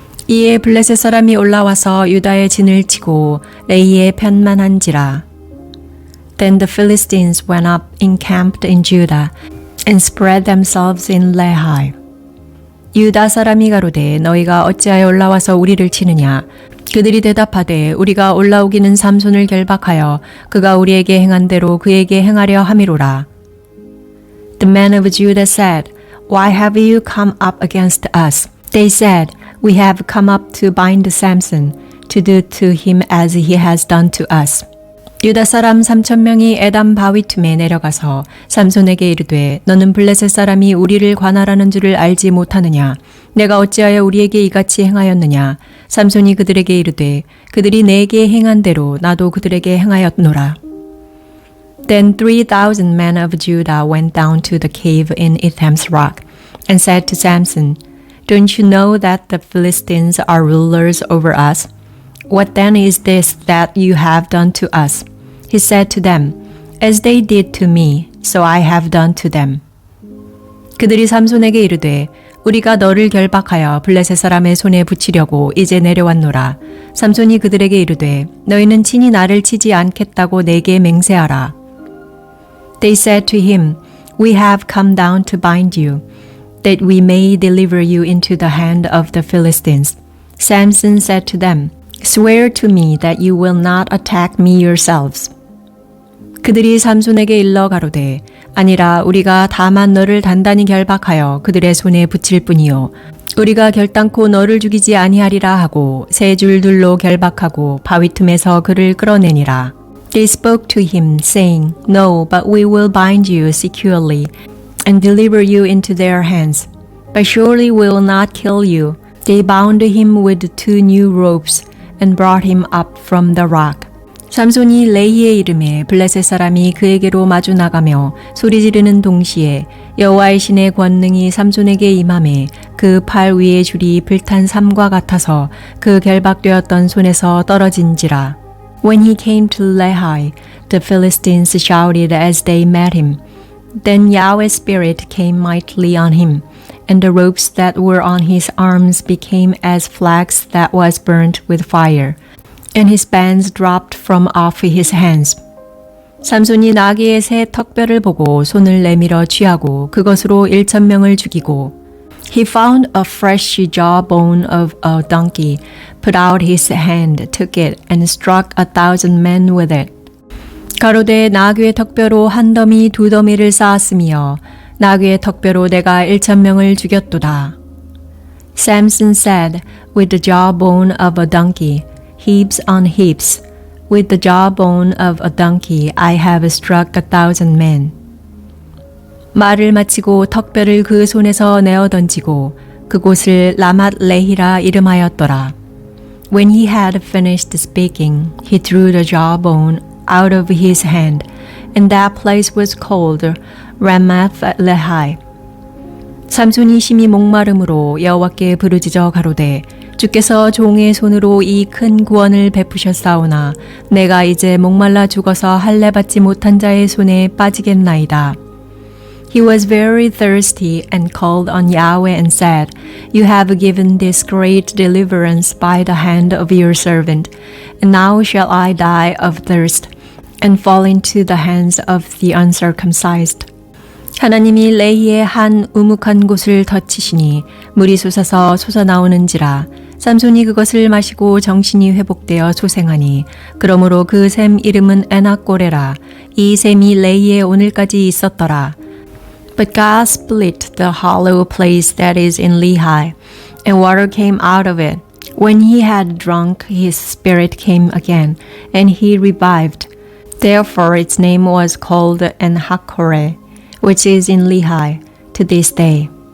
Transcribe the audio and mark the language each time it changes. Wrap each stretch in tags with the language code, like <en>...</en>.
<ko>이에 블레셋 사람이 올라와서 유다의 진을 치고 레이에 편만한지라.</ko> <en>Then the Philistines went up encamped in Judah, and spread themselves in Lehi.</en> <ko>유다 사람이 가로되 너희가 어찌하여 올라와서 우리를 치느냐. 그들이 대답하되 우리가 올라오기는 삼손을 결박하여 그가 우리에게 행한 대로 그에게 행하려 함이로라.</ko> <en>The men of Judah said, Why have you come up against us? They said, We have come up to bind Samson, to do to him as he has done to us.</en> <ko>유다 사람 3,000명이 에담 바위 틈에 내려가서 삼손에게 이르되 너는 블레셋 사람이 우리를 관할하는 줄을 알지 못하느냐. 내가 어찌하여 우리에게 이같이 행하였느냐. 삼손이 그들에게 이르되 그들이 내게 행한 대로 나도 그들에게 행하였노라.</ko> <en>Then 3,000 men of Judah went down to the cave in Etham's rock and said to Samson, Don't you know that the Philistines are rulers over us? What then is this that you have done to us? He said to them, As they did to me, so I have done to them.</en> <ko>그들이 삼손에게 이르되 우리가 너를 결박하여 블레셋 사람의 손에 붙이려고 이제 내려왔노라. 삼손이 그들에게 이르되 너희는 친히 나를 치지 않겠다고 내게 맹세하라.</ko> <en>They said to him, We have come down to bind you, that we may deliver you into the hand of the Philistines. Samson said to them, Swear to me that you will not attack me yourselves.</en> <ko>그들이 삼손에게 일러 가로되 아니라 우리가 다만 너를 단단히 결박하여 그들의 손에 붙일 뿐이요 우리가 결단코 너를 죽이지 아니하리라 하고 세 줄둘로 결박하고 바위 틈에서 그를 끌어내니라.</ko> <en>They spoke to him, saying, No, but we will bind you securely, and deliver you into their hands. But surely we will not kill you. They bound him with 2 new ropes and brought him up from the rock.</en> <ko>삼손이 레이의 이름에 블레셋 사람이 그에게로 마주 나가며 소리지르는 동시에 여호와의 신의 권능이 삼손에게 임하매 그 팔 위의 줄이 불탄 삼과 같아서 그 결박되었던 손에서 떨어진지라.</ko> <en>When he came to Lehi, the Philistines shouted as they met him. Then Yahweh's spirit came mightily on him, and the ropes that were on his arms became as flax that was burnt with fire, and his bands dropped from off his hands.</en> <ko>삼손이 나귀의 새 턱뼈를 보고 손을 내밀어 취하고 그것으로 1,000명을 죽이고</ko> <en>He found a fresh jawbone of a donkey, put out his hand, took it, and struck 1,000 men with it.</en> <ko>가로되 나귀의 턱뼈로 한 더미 2 더미를 쌓았으며 나귀의 턱뼈로 내가 1,000명을 죽였도다.</ko> <en>Samson said, with the jawbone of a donkey, heaps on heaps. With the jawbone of a donkey, I have struck 1,000 men.</en> <ko>말을 마치고 턱뼈를 그 손에서 내어 던지고 그곳을 라맛 레히라 이름하였더라.</ko> <en>When he had finished speaking, he threw the jawbone out of his hand, and that place was called Ramath Lehi.</en> <ko>삼손이 심히 목마름으로 여호와께 부르짖어 가로되 주께서 종의 손으로 이 큰 구원을 베푸셨사오나 내가 이제 목말라 죽어서 할례 받지 못한 자의 손에 빠지겠나이다.</ko> <en>He was very thirsty and called on Yahweh and said, You have given this great deliverance by the hand of your servant, and now shall I die of thirst and fall into the hands of the uncircumcised.</en> <ko>하나님이 레히의 한 우묵한 곳을 덧치시니 물이 솟아서 솟아나오는지라 삼손이 그것을 마시고 정신이 회복되어 소생하니 그러므로 그 샘 이름은 에낙고레라. 이 샘이 레히에 오늘까지 있었더라.</ko> <en>But God split the hollow place that is in Lehi, and water came out of it. When he had drunk, his spirit came again, and he revived. Therefore its name was called En-hakkore, which is in Lehi, to this day.</en>